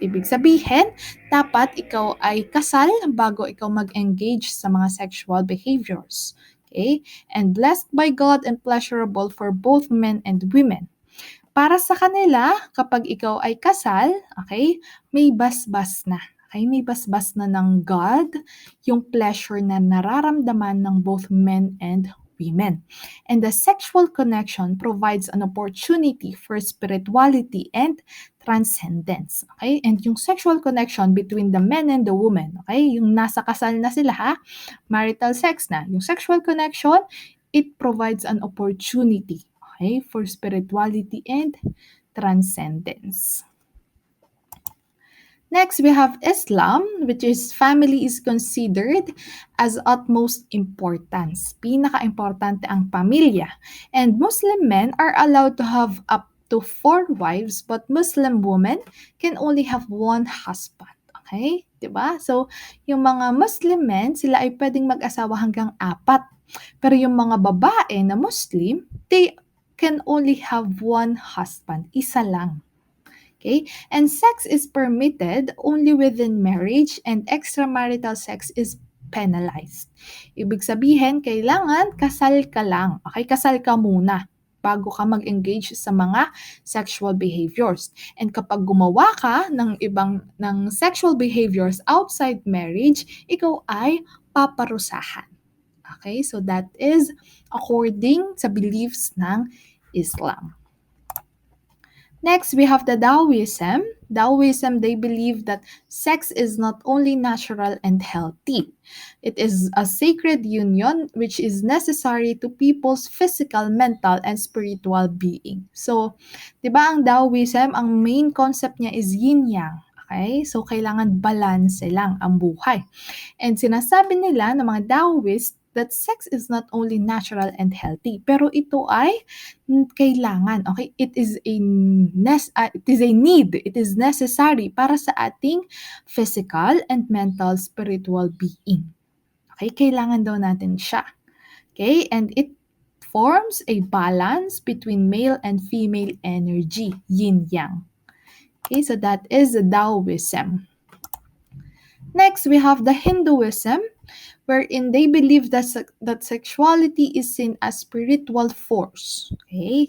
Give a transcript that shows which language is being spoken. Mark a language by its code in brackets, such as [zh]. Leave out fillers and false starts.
[tl] Ibig sabihin, dapat ikaw ay kasal bago ikaw mag-engage sa mga sexual behaviors. Okay? [en] And blessed by God and pleasurable for both men and women. [tl] Para sa kanila, kapag ikaw ay kasal, okay, may basbas na. Okay, may basbas na ng God yung pleasure na nararamdaman ng [en] both men and women. And the sexual connection provides an opportunity for spirituality and transcendence. Okay? And yung sexual connection between the men and the woman, okay? [tl] Yung nasa kasal na sila, ha? [en] Marital sex na. Yung sexual connection, it provides an opportunity, okay, for spirituality and transcendence. Next, we have Islam, which is family is considered as utmost importance. [tl] Pinaka-importante ang pamilya. [en] And Muslim men are allowed to have up to 4 wives, but Muslim women can only have 1 husband. Okay? Diba? [tl] So, yung mga Muslim men, sila ay pwedeng mag-asawa hanggang 4. Pero yung mga babae na Muslim, [en] they can only have 1 husband. [tl] Isa lang. Okay? [en] And sex is permitted only within marriage and extramarital sex is penalized. [tl] Ibig sabihin, kailangan kasal ka lang. Okay? Kasal ka muna bago ka mag-engage sa mga sexual behaviors. And kapag gumawa ka ng sexual behaviors outside marriage, ikaw ay paparusahan. Okay? [en] So that is according [tl] sa beliefs ng Islam. [en] Next, we have the Taoism. Taoism, they believe that sex is not only natural and healthy. It is a sacred union which is necessary to people's physical, mental, and spiritual being. [tl] So, di ba ang Taoism, ang main concept niya is yin-yang. Okay? So, kailangan balance lang ang buhay. And sinasabi nila ng mga Taoist [en] that sex is not only natural and healthy, [tl] pero ito ay kailangan, okay? [en] It is a need, it is necessary [tl] para sa ating [en] physical and mental spiritual being. Okay? [tl] Kailangan daw natin siya. Okay? [en] And it forms a balance between male and female energy, yin-yang. Okay? So that is Taoism. Next, we have the Hinduism, wherein they believe that sexuality is seen as spiritual force. Okay?